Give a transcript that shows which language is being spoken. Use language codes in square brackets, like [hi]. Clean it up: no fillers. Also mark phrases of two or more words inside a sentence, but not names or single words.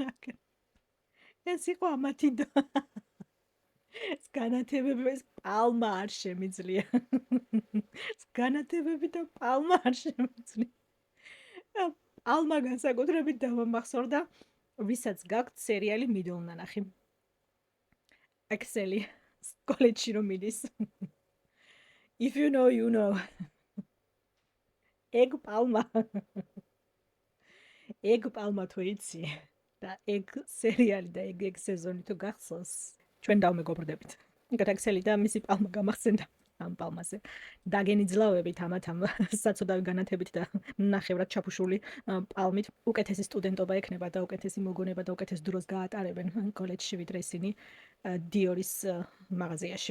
[ka] ეს იყო ამათი განათებები, ეს პალმა არ შემიძლია. განათებები და პალმა არ შემიძლია. პალმა განსაკუთრებით დამამახსოვრდა, ვისაც გაქვთ სერიალი მიდლნანახი. ექსელი კოლეჯში რომ მიდის. [en] If you know, you know. [ka] ეგ პალმა თუ იცი და ეგ სერიალი და ეგ სეზონი თუ გახსოვს, ჩვენ დავმეგობრდებით. იქეთ ექსელი და მისი პალმა გამახსენდა ამ პალმაზე. დაგენიძლავებით ამათამ საცოდავი განათებით და ნახევრად ჩაფუშული პალმით უკეთესი სტუდენტობა ექნება და უკეთესი მოგონება და უკეთეს დროს გაატარებენ კოლეჯში ვიდრე ისინი დიორის მაღაზიაში.